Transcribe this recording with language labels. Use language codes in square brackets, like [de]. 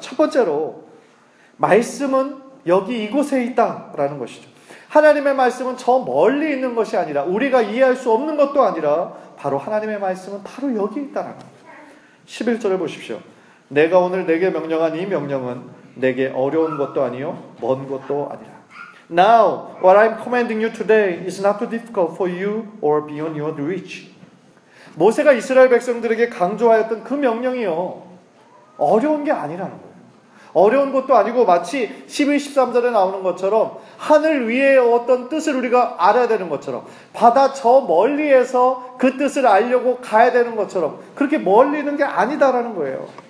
[ko] 첫 번째로 말씀은 여기 이곳에 있다라는 것이죠. 하나님의 말씀은 저 멀리 있는 것이 아니라, 우리가 이해할 수 없는 것도 아니라 바로 하나님의 말씀은 바로 여기 있다라는 거예요. 11절을 보십시오. 내가 오늘 내게 명령한 이 명령은 내게 어려운 것도 아니요 먼 것도 아니라. [en] Now, what I'm commanding you today is not too difficult for you or beyond your reach. [ko] 모세가 이스라엘 백성들에게 강조하였던 그 명령이요, 어려운 게 아니라는 거예요. 어려운 것도 아니고 마치 12, 13절에 나오는 것처럼 하늘 위에 어떤 뜻을 우리가 알아야 되는 것처럼, 바다 저 멀리에서 그 뜻을 알려고 가야 되는 것처럼 그렇게 멀리 있는 게 아니다라는 거예요.